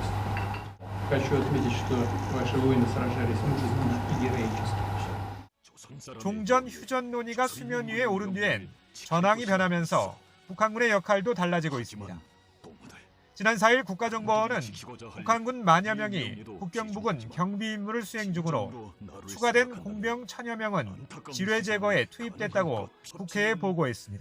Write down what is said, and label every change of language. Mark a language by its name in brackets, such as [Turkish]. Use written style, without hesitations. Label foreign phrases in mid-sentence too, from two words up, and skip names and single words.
[Russian] Хочу отметить, что ваши воины сражались мужественно и героически. [Korean] 종전 휴전 논의가 수면 위에 오른 뒤엔 전황이 변하면서 북한군의 역할도 달라지고 있습니다. 지난 4일 국가정보원은 북한군 만여 명이 국경부근 경비 임무를 수행 중으로 추가된 공병 1000여 명은 지뢰 제거에 투입됐다고 국회에 보고했습니다.